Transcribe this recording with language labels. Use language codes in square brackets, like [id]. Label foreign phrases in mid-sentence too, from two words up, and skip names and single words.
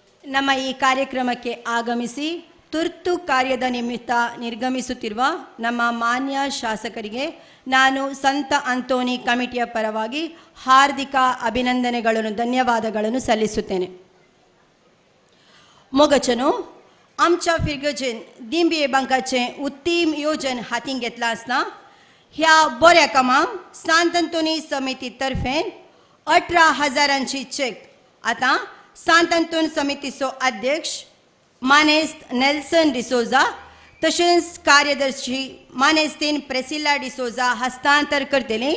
[kn] ನಮ್ಮ ಈ ಕಾರ್ಯಕ್ರಮಕ್ಕೆ ಆಗಮಿಸಿ ತುರ್ತು ಕಾರ್ಯದ ನಿಮಿತ್ತ ನಿರ್ಗಮಿಸುತ್ತಿರುವ ನಮ್ಮ ಮಾನ್ಯ ಶಾಸಕರಿಗೆ ನಾನು ಸಂತ ಅಂತೋನಿ ಕಮಿಟಿಯ ಪರವಾಗಿ ಹಾರ್ದಿಕ ಅಭಿನಂದನೆಗಳನ್ನು ಧನ್ಯವಾದಗಳನ್ನು सल्लिಸುತ್ತೇನೆ. [kok] मोगचनो आमच्या फिरगजेन दिंबये बँकाचें उत्तीम योजन हातीन घेतलां आसतना ह्या बऱ्या कामाक सांत अंतोनी समिती तर्फेन 18,000ची चेक आतां सांत अंतोन समितीचो अध्यक्ष मानेस्त नेल्सन डिसोजा तशेंच कार्यदर्शी मानेस्तीन प्रेसिला डिसोजा हस्तांतर करतलीं.